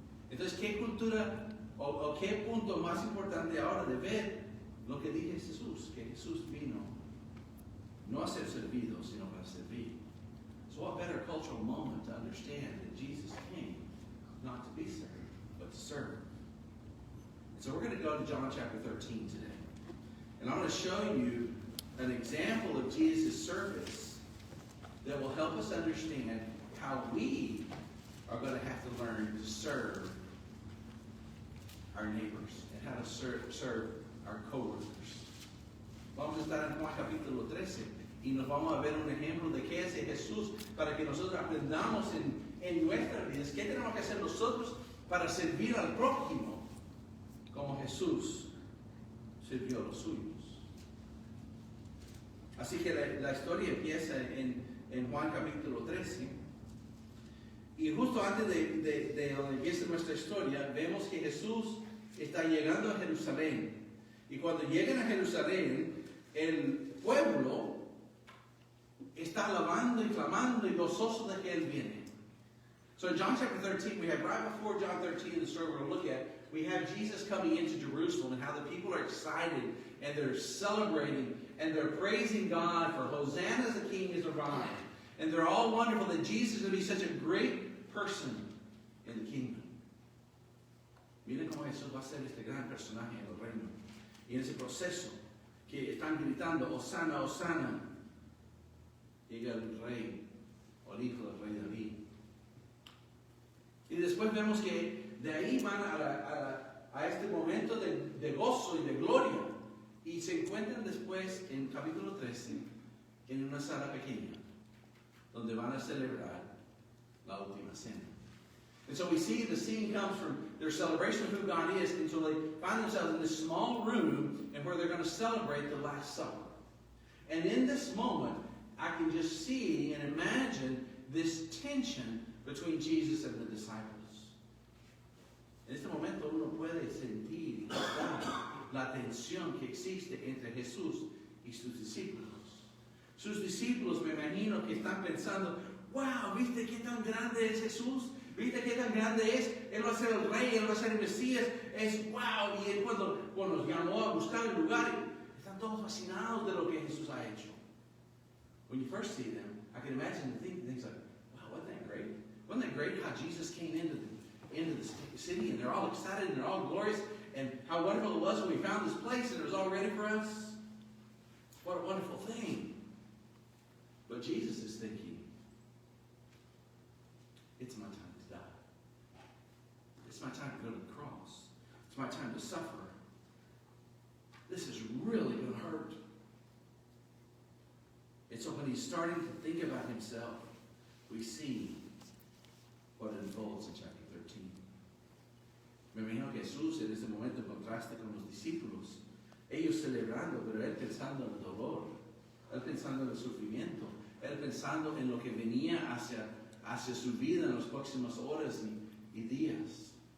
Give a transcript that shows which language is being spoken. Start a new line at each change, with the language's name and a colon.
Spanish: Entonces, ¿qué cultura o qué punto más importante ahora de ver lo que dice Jesús? Que Jesús vino no a ser servido, sino para servir.
English: So what better cultural moment to understand that Jesus came not to be served, but to serve. And so we're going to go to John chapter 13 today. And I'm going to show you an example of Jesus' service that will help us understand how we are going to have to learn to serve our neighbors and how to serve our co-workers.
Spanish: Vamos a estar en Juan capítulo 13 y nos vamos a ver un ejemplo de qué hace Jesús para que nosotros aprendamos en nuestras vidas qué tenemos que hacer nosotros para servir al prójimo como Jesús sirvió a los suyos. Así que la historia empieza en Juan capítulo 13. Y justo antes de donde empieza nuestra historia, vemos que Jesús está llegando a Jerusalén. Y cuando llegan a Jerusalén, el pueblo está alabando y clamando y gozoso de que Él viene.
English: So in John chapter 13, we have right before John 13, the story we're going to look at, we have Jesus coming into Jerusalem and how the people are excited and they're celebrating and they're praising God for Hosanna, the King is arrived. And they're all wonderful that Jesus is going to be such a great person in the kingdom.
Spanish: Miren cómo Jesús va a ser este gran personaje en el reino. Y en ese proceso que están gritando, Hosanna, Hosanna, llega el rey, o el hijo del rey David. Y después vemos que de ahí van a este momento de gozo y de gloria. Y se encuentran después en capítulo 13 en una sala pequeña donde van a celebrar la última cena.
English: And so we see the scene comes from their celebration of who God is until they find themselves in this small room and where they're going to celebrate the Last Supper. And in this moment, I can just see and imagine this tension between Jesus and the disciples.
Spanish: En este momento uno puede sentir y notar la tensión que existe entre Jesús y sus discípulos. Sus discípulos, me imagino que están pensando, wow, ¿viste qué tan grande es Jesús? ¿Viste qué tan grande es? Él va a ser el rey, Él va a ser el Mesías. Es wow. Y él cuando nos llamó a buscar el lugar, están todos fascinados de lo que Jesús ha hecho.
English: When you first see them, I can imagine things like, wow, wasn't that great? Wasn't that great how Jesus came into the city and they're all excited and they're all glorious and how wonderful it was when we found this place and it was all ready for us? What a wonderful thing. But Jesus is thinking, it's my time to die. It's my time to go to the cross. It's my time to suffer. This is really going to hurt. And so when he's starting to think about himself, we see what unfolds in chapter 13.
Spanish: Me imagino que Jesús en ese momento en contraste con los discípulos, ellos celebrando, pero él pensando en el dolor, él pensando en el sufrimiento, él pensando en lo que venía hacia su vida en las próximas horas y días.